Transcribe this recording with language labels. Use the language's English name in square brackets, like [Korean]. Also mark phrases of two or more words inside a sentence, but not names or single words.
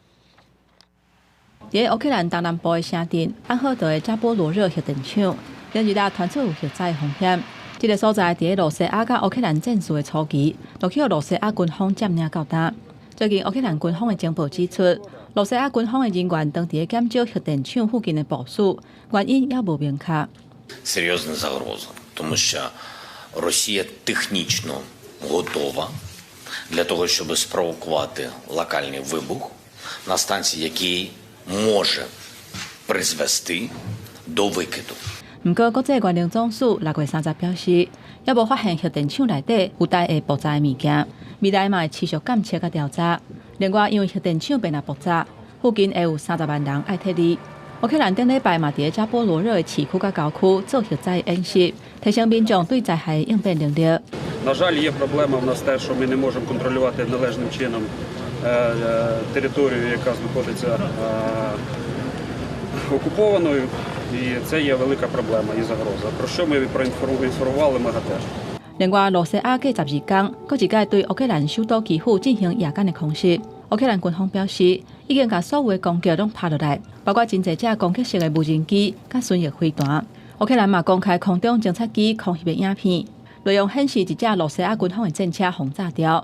[Min Nan Chinese] 伫乌克兰东南部的城镇安赫德的扎波罗热核电厂。连日来传出有核灾风险，这个所在伫罗西亚甲乌克兰战事的初期，落去罗西亚军方占领到呾。最近乌克兰军方的情报指出，罗西亚军方的人员当伫减少核电厂附近的部署，原因也无明确。 [Ukrainian] Серйозна загроза, тому що Росія технічно готова для того, щоб спровокувати локальний вибух на станції, який може призвести до викиду. [Min Nan Chinese] 不过，国际原能总署6月30日表示，也无发现核电厂内底有带会爆炸的物件，未来嘛会持续监测甲调查。另外，因为核电厂被若爆炸，附近会有30万人爱撤离。乌克兰顶礼拜嘛伫扎波罗热的市区甲郊区做核灾演习，提升民众对灾害的应变能力。 [Ukrainian] На жаль, є проблема в нас те, що ми не можемо контролювати належним чином територію, яка знаходиться окупованою. І це є велика проблема і загроза. Про що ми проінформували МЕГА теж. [Min Nan Chinese] 另外，罗西亚过12天，搁一届对乌克兰首都基辅进行夜间的空袭。乌克兰军方表示，已经把所有的攻击拢拍落来，包括真侪只攻击式的无人机、甲巡弋飞弹。乌克兰嘛公开空中侦察机空袭的影片，内容显示一只罗西亚军方的战车轰炸掉。